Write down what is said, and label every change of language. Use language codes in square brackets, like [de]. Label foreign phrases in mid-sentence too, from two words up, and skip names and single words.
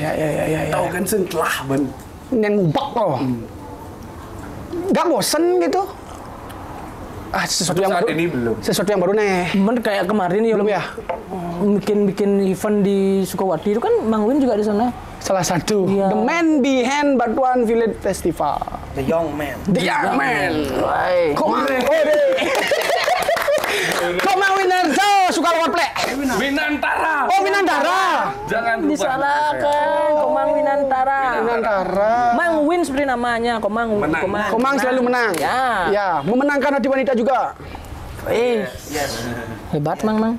[id] Tahu kan setelah ben. Yang ngubak loh. Gak bosen gitu? Sesuatu yang baru. Saat ini belum. Sesuatu yang baru nih. Cuman kayak kemarin ya. Belum ya? Bikin event di Sukawati itu kan Mang Win juga di sana. Salah satu. Iya. [en] The Man Behind Batuan Village Festival. The Young Man. The Young Man. [id] Woi. Komang Winarjo suka lewat plek. Winantara. Oh, Winantara. Jangan lupa. Disalahkan Komang Winantara. Winantara. Mang Win seperti namanya, Komang. Menang. Komang selalu menang. Ya. Memenangkan hati wanita juga. Yes. Hebat Mang.